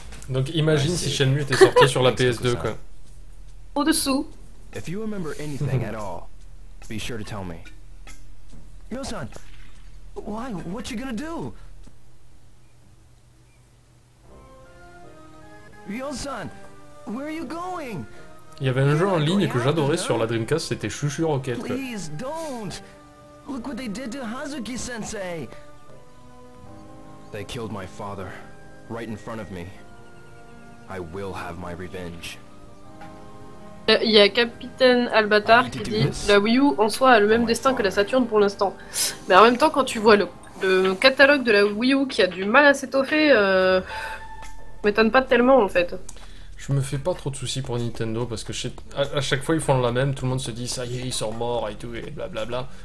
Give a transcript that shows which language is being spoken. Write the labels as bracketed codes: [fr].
[fr] Donc imagine si Shenmue était sorti sur la PS2, quoi. Au-dessous. [en] If you remember anything at all, be sure to tell me. Ryo-san, why? What you gonna do? Ryo-san, where are you going? [fr] Il y avait un jeu en ligne que j'adorais sur la Dreamcast, c'était Chuchu Rocket, quoi. [en] Please don't. Look what they did to Hazuki-sensei. They killed my father, right in front of me. I will have my revenge. [fr] Il y a Capitaine Albatar qui dit la Wii U en soi a le même destin que la Saturn pour l'instant. Mais en même temps, quand tu vois le catalogue de la Wii U qui a du mal à s'étoffer, m'étonne pas tellement en fait. Je me fais pas trop de soucis pour Nintendo parce que à chaque fois ils font la même, tout le monde se dit ça y est, ils sont morts et tout et blablabla.